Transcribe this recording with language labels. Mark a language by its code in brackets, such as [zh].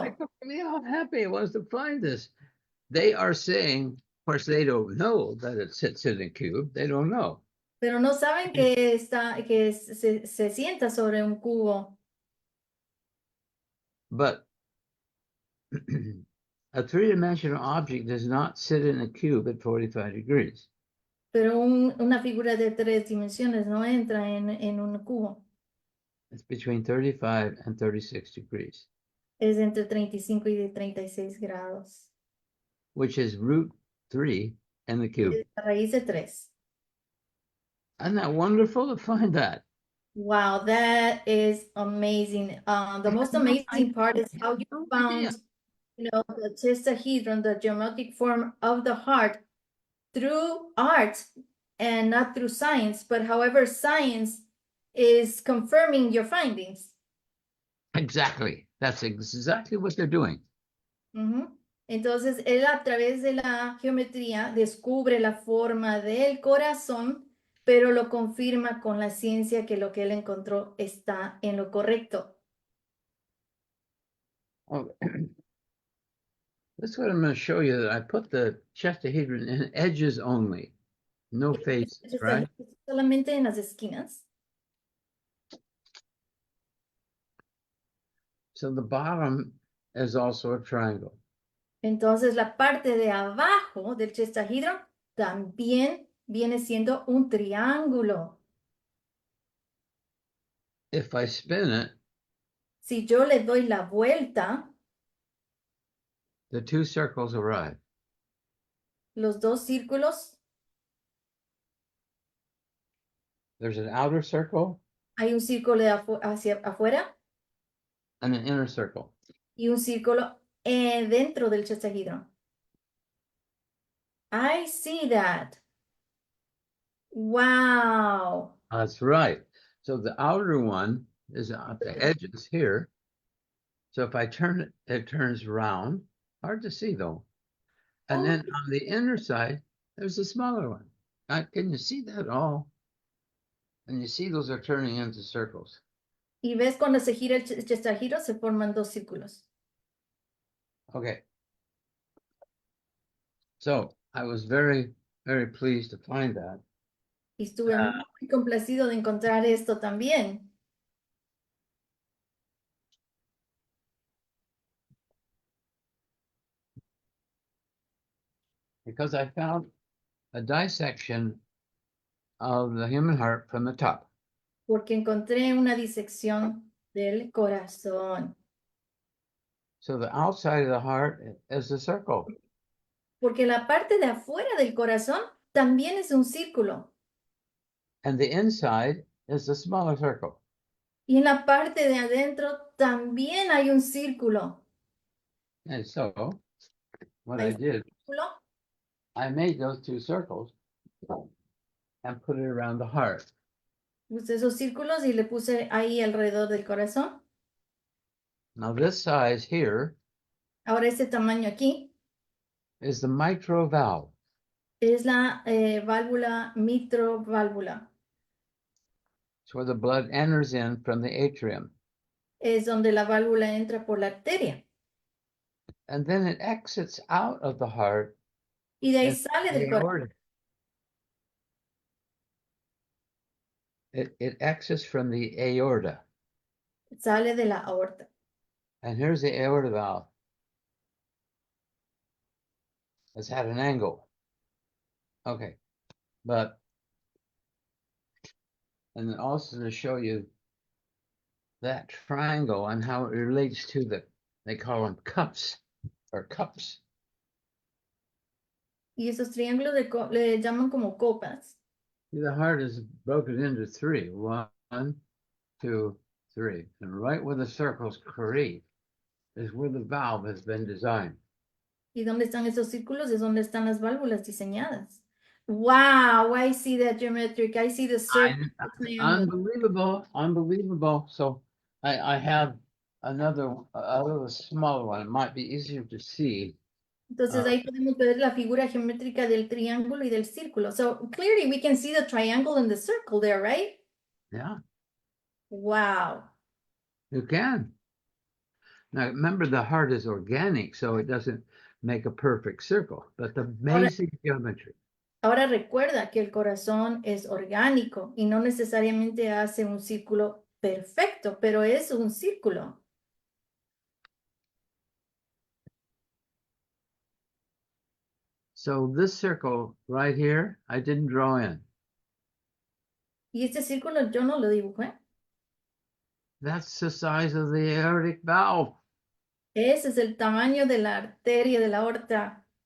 [en] Look at me, how happy I was to find this. They are saying, of course, they don't know that it sits in a cube. They don't know. [es] Pero no saben que se sienta sobre un cubo. [en] But a three-dimensional object does not sit in a cube at 45 degrees. [es] Pero una figura de 3 dimensiones no entra en un cubo. [en] It's between 35 and 36 degrees, [es] Es entre 35 y de 36 grados. [en] which is root 3 in the cube. [es] Es la raíz de 3. [en] Isn't that wonderful to find that? Wow, that is amazing. The most amazing part is how you found, the tetrahedron, the geometric form of the heart through art and not through science, but however, science is confirming your findings. Exactly. That's exactly what they're doing. Ujú. [es] Entonces, él a través de la geometría descubre la forma del corazón, pero lo confirma con la ciencia que lo que él encontró está en lo correcto. [en] Oh, that's what I'm going to show you, that I put the chestahedron in edges only, no faces, [es] Está [en] right? [es] solamente en las esquinas. [en] So the bottom is also a triangle. [es] Entonces, la parte de abajo del chestahedron también viene siendo un triángulo. [en] If I spin it, [es] Si yo le doy la vuelta, [en] the two circles arrive. [es] los dos círculos, [en] There's an outer circle [es] hay un círculo hacia afuera [en] and an inner circle. [es] y un círculo dentro del chestahedron. [en] I see that. Wow. That's right. So the outer one is at the edges here. So if I turn it, it turns round. Hard to see though. And then on the inner side, there's a smaller one. Can you see that all? And you see those are turning into circles. [es] Y ves cuando se gira el chestahedron se forman dos círculos. [en] Okay. So I was very, very pleased to find that. [es] Y estuve muy complacido de encontrar esto también. [en] Because I found a dissection of the human heart from the top. [es] Porque encontré una disección del corazón. [en] So the outside of the heart is a circle. [es] Porque la parte de afuera del corazón también es un círculo. [en] And the inside is a smaller circle. [es] Y en la parte de adentro también hay un círculo. [en] And so what [es] Hay [en] I did, [es] círculo, [en] I made those two circles and put it around the heart. [es] puse esos círculos y le puse ahí alrededor del corazón. [en] Now this size here [es] Ahora ese tamaño aquí [en] is the mitral valve. [es] es la válvula mitroválvula. [en] It's where the blood enters in from the atrium. [es] Es donde la válvula entra por la arteria. [en] And then it exits out of the heart [es] Y de ahí [en] in [es] sale [en] the [es] del corazón. [en] aorta. It exits from the aorta. [es] Sale de la aorta. [en] And here's the aorta valve. It's at an angle. Okay. But, and then also to show you that triangle and how it relates to they call them cups or cups. [es] Y esos triángulos le llaman como copas. [en] See, the heart is broken into three. One, two, three. And right where the circles create is where the valve has been designed. [es] ¿Y dónde están esos círculos? Es donde están las válvulas diseñadas. [en] Wow, I see that geometric. I see the circle. Unbelievable, unbelievable. So I have another a little smaller one. It might be easier to see. [es] Entonces ahí podemos ver la figura geométrica del triángulo y del círculo. [en] So clearly we can see the triangle and the circle there, right? Yeah, Wow. you can. Now remember, the heart is organic, so it doesn't make a perfect circle, but the basic geometry. [es] Ahora recuerda que el corazón es orgánico y no necesariamente hace un círculo perfecto, pero es un círculo. [en] So this circle right here, I didn't draw in. [es] Y este círculo yo no lo dibujé. [en] That's the size of the aortic valve. [es] Ese es el tamaño de la arteria de la aorta.